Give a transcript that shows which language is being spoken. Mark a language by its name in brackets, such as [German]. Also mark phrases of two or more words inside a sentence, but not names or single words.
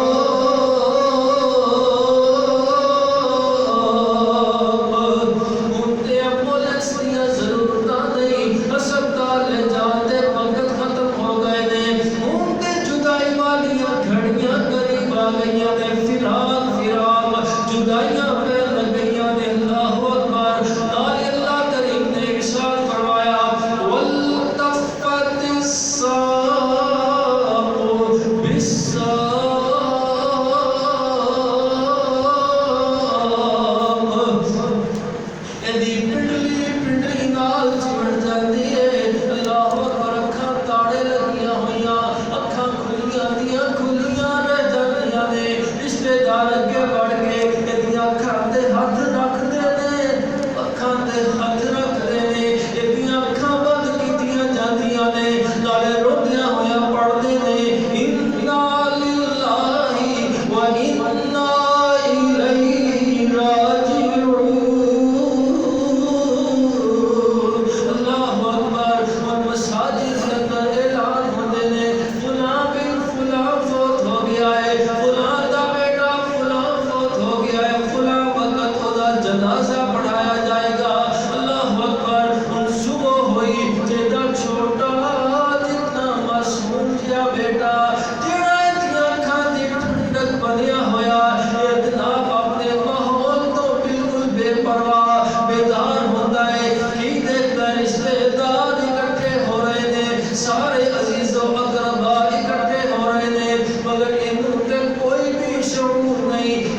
[Punjabi] اٹھتے ایمبولینس دیا ضرورت نہیں. ہسپتال لے جاتے وقت ختم ہو گئے نے. اٹھتے جدائی والیاں گھڑیاں قریب آ گئیاں نے. فراق جدائیاں پہ لگ گئیاں نے. اللہ اکبر. نال اللہ کریم نے ارشاد فرمایا [Arabic] والتفت الساق بالساق. [Punjabi] ایدی پنڈلی نال چمٹ جاتی ہے. اللہ اکبر. اکھاں تاڑے لگیاں ہویاں. اکھاں کھلیاں دیاں کھلیاں رہ جاندیاں نے. رشتے دار اگے بڑھ کے ایدیاں اکھاں تے ہاتھ رکھدے نے. اکھاں تے ہاتھ رکھدے نے. ایدیاں اکھاں بند کیتیاں جاندیاں نے. نالے روندیاں ہویاں پڑھدے نے [Arabic] انا للہ و انا الیہ راجعون. [Punjabi] اللہ اکبر. [Urdu] اور مساجد کے اندر [Punjabi] اعلان ہوندے نے فلاں بن فلاں فوت ہو گیا ہے. فلاں دا بیٹا فلاں فوت ہو گیا ہے. فلاں وقت او دا جنازہ پڑھایا جائے گا. اللہ اکبر. ہن صبح ہوئی. جیڑا چھوٹا جتنا معصوم جیا بیٹا جیڑا اتنی اکھاں دی ٹھنڈک بنیا ہویا ہے جناب اپنے ماحول تو بالکل بے پرواہ بیدار ہوتا ہے. کی دیکھتا ہے رشتے دار اکٹھے ہو رہے نے. سارے عزیز و اقربا اکٹھے ہو رہے نے. مگر انہوں تے کوئی بھی شعور نہیں.